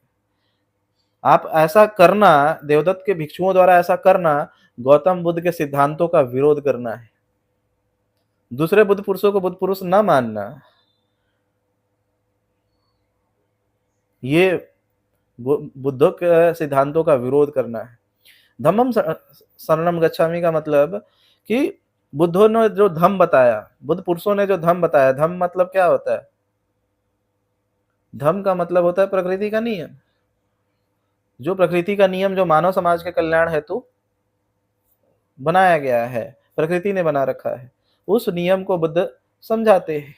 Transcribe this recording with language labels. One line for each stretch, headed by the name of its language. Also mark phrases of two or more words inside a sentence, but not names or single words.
Hindi: आप ऐसा करना, देवदत्त के भिक्षुओं द्वारा ऐसा करना, गौतम बुद्ध के सिद्धांतों का विरोध करना है। दूसरे बुद्ध पुरुषों को बुद्ध पुरुष न मानना, ये बुद्धों के सिद्धांतों का विरोध करना है।
Pali: धम्मम शरणम गच्छामि
Hindi: का मतलब कि बुद्धों ने जो धम्म बताया, बुद्ध पुरुषों ने जो धम्म बताया, धम्म मतलब क्या होता है? धम्म का मतलब होता है प्रकृति का नियम। जो प्रकृति का नियम जो मानव समाज के कल्याण हेतु बनाया गया है, प्रकृति ने बना रखा है, उस नियम को बुद्ध समझाते हैं।